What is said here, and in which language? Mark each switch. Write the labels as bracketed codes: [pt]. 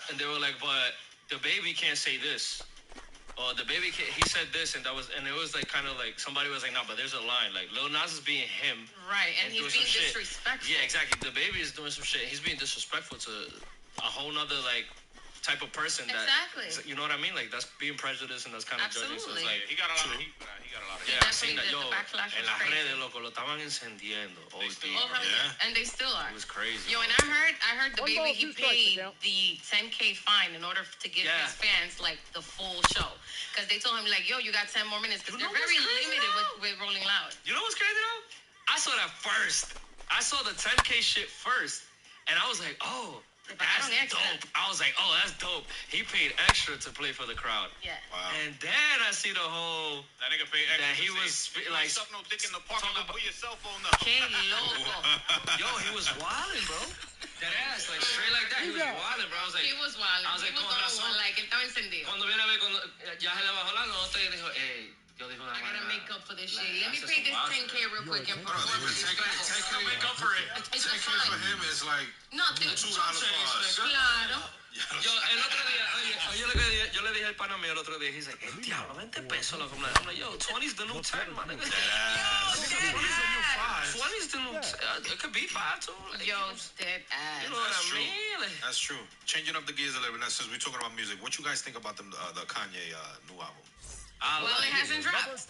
[en] they were like, but the baby can't say this. Or the baby can't, he said this, and it was like kind of like somebody was like, no, but there's a line. Like Lil Nas is being him. Right, and he's being disrespectful. Yeah, exactly. The baby is doing some shit. He's being disrespectful to a whole nother like type of person that you know what I mean, like that's being prejudiced and that's kind of judging. So it's like he got a lot of heat for that. He got a lot of heat. I seen that. [es] Yo, en las redes, loco, lo estaban encendiendo. [en] And they still are. It was crazy. Yo, and I heard the baby, he paid the $10K fine in order to give his fans like the full show, because they told him like, yo, you got 10 more minutes, because they're very limited with Rolling Loud. You know what's crazy though? I saw that first. I saw the 10K shit first, and I was like, oh. That's dope. I was like, oh, that's dope. He paid extra to play for the crowd. Yeah. Wow. And then I see the whole... That nigga paid extra. That he was like... Suck no dick in the parking lot, put your cell phone up. [es] Que loco. [en] Yo, he was wilding, bro. That ass, like straight like that. He was wilding, bro. I was like... He was wilding. I was like, [es] con razón. Like, él estaba encendido. Cuando viene a ver, ya se le bajó la nota y dijo, hey... [en] I gotta make up for this shit. Let me pay this 10K real quick and perform. 10K make up for it. 10K for him is like nothing. $2 for us. [es] Claro. Yo, el otro día, oye, yo le dije al pana mío el otro día, [en] he's like, [es] diablo, 20 pesos. [en] I'm like, yo, 20's the new 10, my nigga. 20's the new 5. 20's the new 10. It could be 5, too. Like, yo, dead ass. You know what I mean? Like, that's true. Changing up the gears a little bit, since we're talking about music, what you guys think about the Kanye new album? Well, it hasn't dropped.